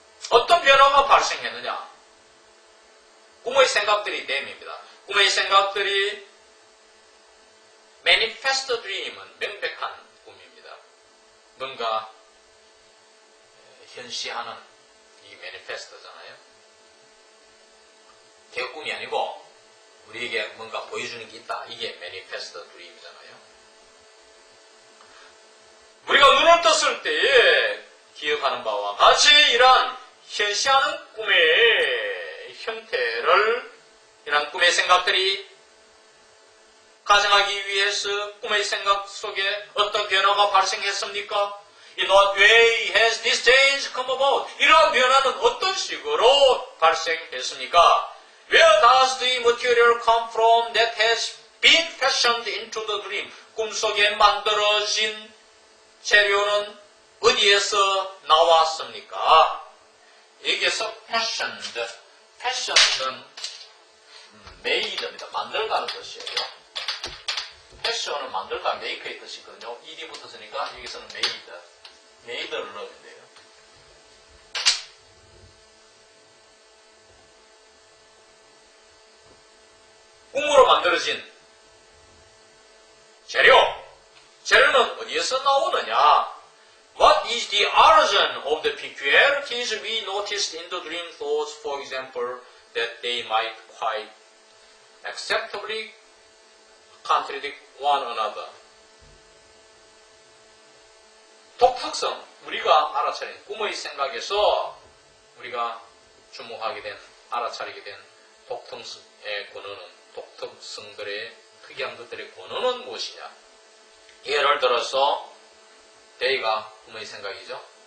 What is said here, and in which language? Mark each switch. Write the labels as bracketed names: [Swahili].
[Korean] 어떤 변화가 발생했느냐? 꿈의 생각들이 댐입니다. 꿈의 생각들이 manifest dream은 명백한 꿈입니다. 뭔가 현시하는 이 manifest잖아요. 대꿈이 아니고 우리에게 뭔가 보여주는 게 있다. 이게 manifest dream이잖아요. 우리가 눈을 떴을 때에 기억하는 바와 같이 이러한 현시하는 꿈의 형태를 이러한 꿈의 생각들이 가정하기 위해서 꿈의 생각 속에 어떤 변화가 발생했습니까? [English] In what way has this change come about? [Korean] 이러한 변화는 어떤 식으로 발생했습니까? [English] Where does the material come from that has been fashioned into the dream? [Korean] 꿈속에 만들어진 재료는 어디에서 나왔습니까? 여기에서 fashion은 made입니다. 만들다는 뜻이에요. fashion은 만들다, make의 뜻이거든요. ed이 붙었으니까 여기서는 made를 넣으면 돼요. 꿈으로 만들어진 재료는 어디에서 나오느냐? [English] What is the origin of the peculiarities we noticed in the dream thoughts, for example, that they might quite acceptably contradict one another? [Korean] 독특성, 우리가 알아차린 꿈의 생각에서 우리가 주목하게 된, 알아차리게 된 독특성의 근원은, 독특성들의 특이한 것들의 근원은 무엇이냐? 예를 들어서 데이가 꿈의 생각이죠.